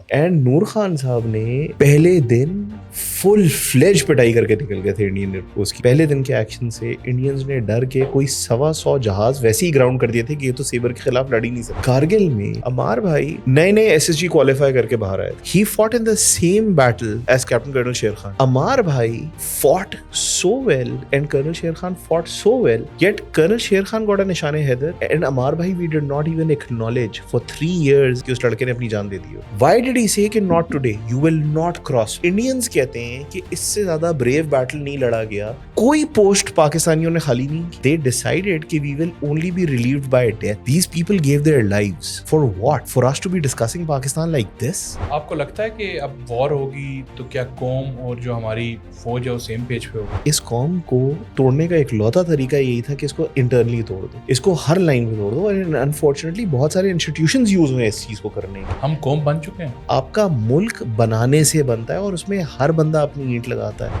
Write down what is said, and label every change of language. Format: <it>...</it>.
<ur>And نور خان صاحب نے پہلے دن فل فلیج پٹائی کر کے نکل گئے تھے انڈین ایئر فورس کی. پہلے دن کے ایکشن سے انڈینز نے ڈر کے کوئی 100 جہاز ویسے ہی گراؤنڈ کر دیے تھے کہ یہ تو سیبر کے خلاف لڑ ہی نہیں سکتے. کارگل میں عمار بھائی نئے ایس ایس جی کوالیفائی کر کے باہر آئے.</ur> <en>He fought in the same battle as captain colonel Sher Khan. Ammar بھائی fought so well and Colonel Sher Khan fought so well, yet Colonel Sher Khan got a nishane Haider and Amar bhai we did not even acknowledge for 3 years</en> <ur>کہ اس لڑکے نے اپنی جان دے دی.</ur> <en>Why did he say کہ not today, you will not cross.</en> <ur>Indians کہتے ہیں کہ اس سے زیادہ</ur> <en>brave battle</en> <ur>نہیں لڑا گیا, کوئی پوسٹ پاکستانیوں نے خالی نہیں کی.</ur> <en>They decided</en> <ur>کہ</ur> <en>we will only be relieved by death. These people gave their lives for what? For us to be discussing Pakistan like this?</en> <ur>آپ کو لگتا ہے کہ اب وار ہوگی تو کیا قوم اور جو ہماری فوج ہے وہ سیم پیج پہ ہوگی؟ اس قوم کو توڑنے کا ایک لوتا طریقہ یہی تھا کہ اس کو انٹرنلی توڑ دو, اس کو ہر لائن پہ توڑ دو. اور انفارچونیٹلی بہت سارے انسٹیٹیوشنز یوز ہوئے اس چیز کو کرنے کے. ہم قوم بن چکے ہیں. آپ کا ملک بنانے سے بنتا ہے اور اس میں ہر بندہ اپنی اینٹ لگاتا ہے.</ur>